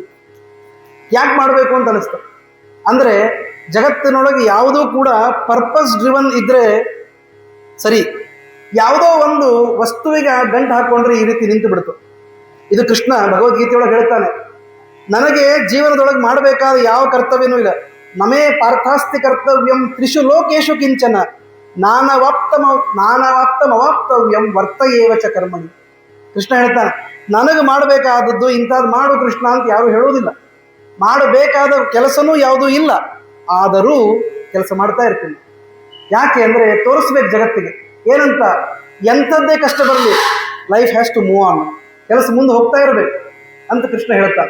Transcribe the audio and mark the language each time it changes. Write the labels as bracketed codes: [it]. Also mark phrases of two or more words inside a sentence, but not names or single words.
[kn] ಯಾಕೆ ಮಾಡಬೇಕು ಅಂತ ಅನಿಸ್ತು ಅಂದರೆ, ಜಗತ್ತಿನೊಳಗೆ ಯಾವುದೂ ಕೂಡ [en] purpose driven [kn] ಇದ್ದರೆ ಸರಿ. ಯಾವುದೋ ಒಂದು ವಸ್ತುವಿಗೆ ಗಂಟು ಹಾಕ್ಕೊಂಡ್ರೆ ಈ ರೀತಿ ನಿಂತು ಬಿಡ್ತು. ಇದು ಕೃಷ್ಣ ಭಗವದ್ಗೀತೆಯೊಳಗೆ ಹೇಳ್ತಾನೆ. ನನಗೆ ಜೀವನದೊಳಗೆ ಮಾಡಬೇಕಾದ ಯಾವ ಕರ್ತವ್ಯನೂ ಇಲ್ಲ. [sa] ನಮೇ ಪಾರ್ಥಾಸ್ತಿ ಕರ್ತವ್ಯಂ ತ್ರಿಷು ಲೋಕೇಶು ಕಿಂಚನ ನಾನವಾಪ್ತಮವಾಪ್ತವ್ಯಂ ವರ್ತಯೇವ ಚ ಕರ್ಮಣಿ. [kn] ಕೃಷ್ಣ ಹೇಳ್ತಾನೆ, ನನಗೆ ಮಾಡಬೇಕಾದದ್ದು ಇಂಥದ್ದು ಮಾಡು ಕೃಷ್ಣ ಅಂತ ಯಾರು ಹೇಳುವುದಿಲ್ಲ. ಮಾಡಬೇಕಾದ ಕೆಲಸನೂ ಯಾವುದೂ ಇಲ್ಲ, ಆದರೂ ಕೆಲಸ ಮಾಡ್ತಾ ಇರ್ತೀನಿ. ಯಾಕೆ ಅಂದರೆ ತೋರಿಸ್ಬೇಕು ಜಗತ್ತಿಗೆ ಏನಂತ. ಎಂಥದ್ದೇ ಕಷ್ಟ ಬರಲಿ, [en] life has to move on, [kn] ಕೆಲಸ ಮುಂದೆ ಹೋಗ್ತಾ ಇರಬೇಕು ಅಂತ ಕೃಷ್ಣ ಹೇಳ್ತಾನೆ.